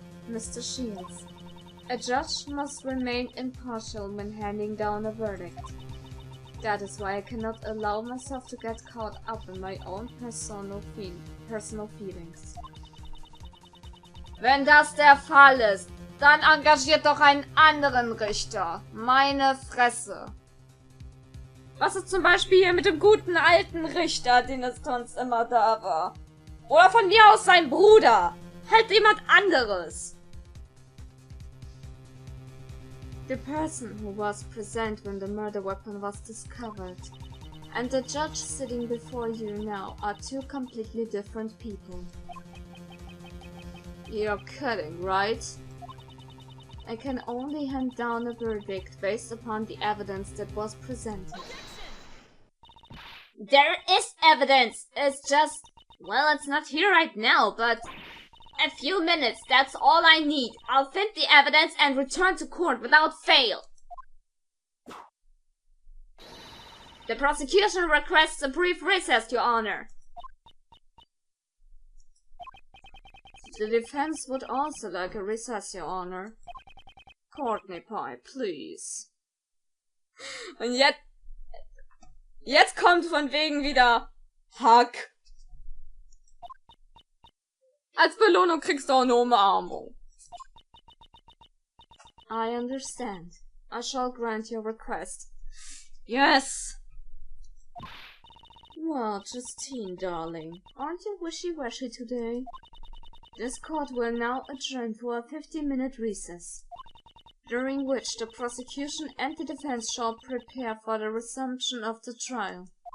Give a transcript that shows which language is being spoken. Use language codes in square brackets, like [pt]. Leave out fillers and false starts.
[en] Mr. Shields, a judge must remain impartial when handing down a verdict. That is why I cannot allow myself to get caught up in my own personal feelings. [de] Wenn das der Fall ist, dann engagiert doch einen anderen Richter. Meine Fresse. Was ist zum Beispiel hier mit dem guten alten Richter, den es sonst immer da war? Oder von mir aus sein Bruder. Halt jemand anderes. [en] The person who was present when the murder weapon was discovered and the judge sitting before you now are two completely different people. You're kidding, right? I can only hand down a verdict based upon the evidence that was presented. There is evidence. It's just, well, it's not here right now, but a few minutes, that's all I need. I'll find the evidence and return to court without fail. The prosecution requests a brief recess, Your Honor. The defense would also like a recess, Your Honor. Courtney Pie, please. [de] Und jetzt kommt von wegen wieder Hack. Als Belohnung kriegst du auch eine Umarmung. [en] I understand. I shall grant your request. Yes. Well, Justine, darling, aren't you wishy-washy today? This court will now adjourn for a 15-minute recess, during which the prosecution and the defense shall prepare for the resumption of the trial.